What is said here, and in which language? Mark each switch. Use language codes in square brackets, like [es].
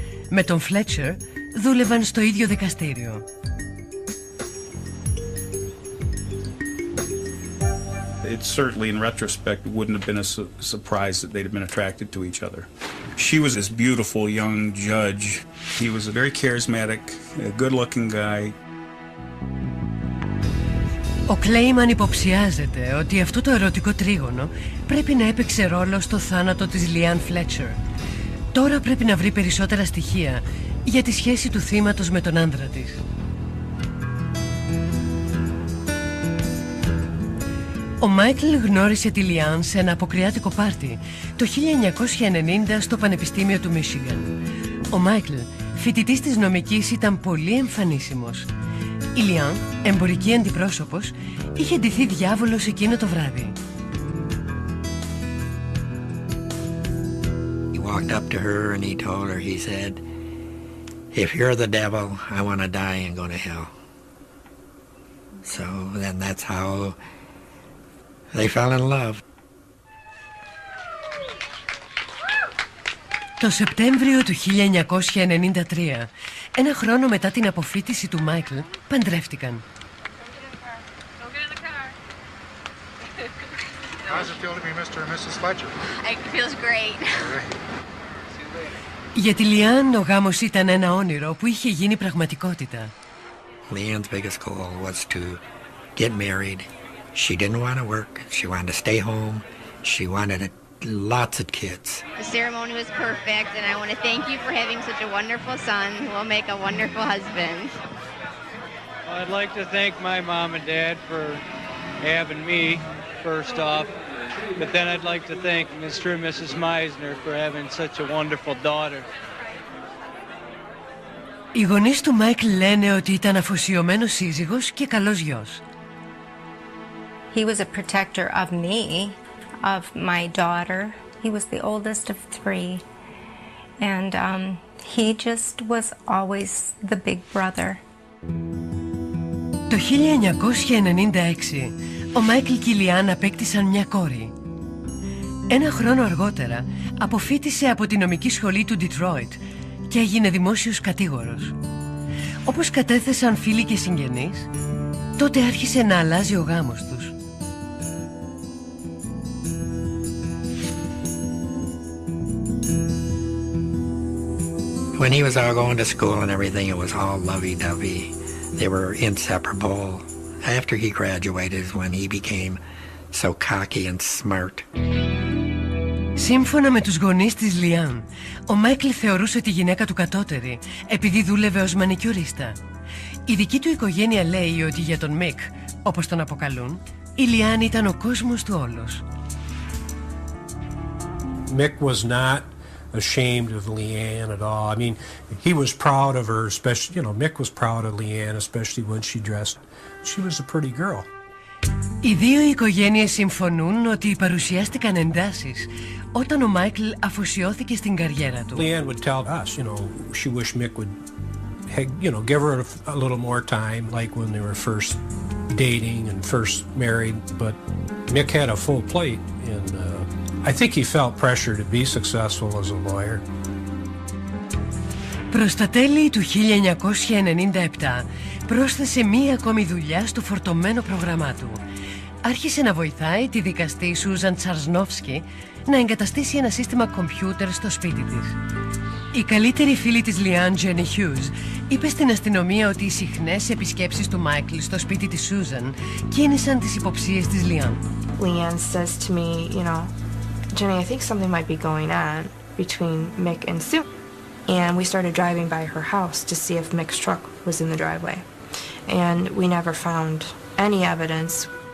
[el] Με τον Φλέτσερ δούλευαν στο ίδιο δικαστήριο. [en] It certainly, in retrospect, wouldn't have been a surprise that they'd have been attracted to each other. She was this beautiful young judge. He was a very charismatic, good-looking guy. [el] Ο Κλέιμαν υποψιάζεται ότι αυτό το ερωτικό τρίγωνο πρέπει να έπαιξε ρόλο στο θάνατο της Λιάν Φλέτσερ. Τώρα πρέπει να βρει περισσότερα στοιχεία για τη σχέση του θύματος με τον άντρα της. Ο Μάικλ γνώρισε τη Λιάν σε ένα αποκριάτικο πάρτι το 1990 στο Πανεπιστήμιο του Μίσιγαν. Ο Μάικλ, φοιτητής της νομικής, ήταν πολύ εμφανίσιμος. Η Λιάν, εμπορική αντιπρόσωπος, είχε ντυθεί διάβολος εκείνο το βράδυ. [en] He walked up to her and he told her, he said, if you're the devil, I want to die and go to hell. So then that's how they fell in love. [el] Το Σεπτέμβριο του 1993, ένα χρόνο μετά την αποφοίτηση του Μάικλ, παντρεύτηκαν. [en] How's it feel to be Mr. and Mrs. Fletcher? It feels great. [el] Για τη Λιάν ο γάμος ήταν ένα όνειρο που είχε γίνει πραγματικότητα. [en] Leanne's biggest goal was to get married. She didn't want to work. She wanted to stay home. She wanted lots of kids. The ceremony was perfect, and I want to thank you for having such a wonderful son who will make a wonderful husband. I'd like to thank my mom and dad for having me, first off, But then I'd like to thank Mr. and Mrs. Meisner for having such a wonderful daughter. [el] Οι γονείς του Μάικλ λένε ότι ήταν αφοσιωμένος σύζυγος και καλός γιος. [en] He was a protector of me, of my daughter. He was the oldest of three. And he just was always the big brother. [el] Το 1996, ο Μάικλ και η Λιάν απέκτησαν μια κόρη. Ένα χρόνο αργότερα, αποφοίτησε από τη νομική σχολή του Ντιτρόιτ και έγινε δημόσιος κατήγορος. Όπως κατέθεσαν φίλοι και συγγενείς, τότε άρχισε να αλλάζει ο γάμος τους. [en] When he was all going to school and everything, it was all lovey-dovey. They were inseparable. After he graduated is when he became so cocky and smart. [el] Σύμφωνα με τους γονείς της Λιάν, ο Μάικλ θεωρούσε τη γυναίκα του κατώτερη επειδή δούλευε ως μανικιουρίστα. Η δική του οικογένεια λέει ότι για τον Μικ, όπως τον αποκαλούν, η Λιάν ήταν ο κόσμος του όλος. [en] Mick was not ashamed of Leanne at all. I mean, he was proud of her, especially, you know, Mick was proud of Leanne, especially when she dressed. She was a pretty girl. [el] Οι δύο οικογένειες συμφωνούν ότι παρουσιάστηκαν εντάσεις όταν ο Μάικλ αφοσιώθηκε στην καριέρα του. [en] Leanne would tell us, you know, she wished Mick would, you know, give her a little more time, like when they were first dating and first married. But Mick had a full plate, and I think he felt pressure to be successful as a lawyer. [el] Προς τα τέλη του 1997 πρόσθεσε μία ακόμη δουλειά στο φορτωμένο πρόγραμμά του. Άρχισε να βοηθάει τη δικαστή Σούζαν Τσαρσνόφσκι να εγκαταστήσει ένα σύστημα κομπιούτερ στο σπίτι της. Η καλύτερη φίλη της Λιάν, Τζένι Χιούς, είπε στην αστυνομία ότι οι συχνές επισκέψεις του Μάικλ στο σπίτι της Σούζαν κίνησαν τις υποψίες της Λιάν. [en] Leanne says to me, you know, Jenny, I think something might be going on between Mick and Sue. And we started driving by her house to see if Mick's truck was in the driveway. And we never found any evidence.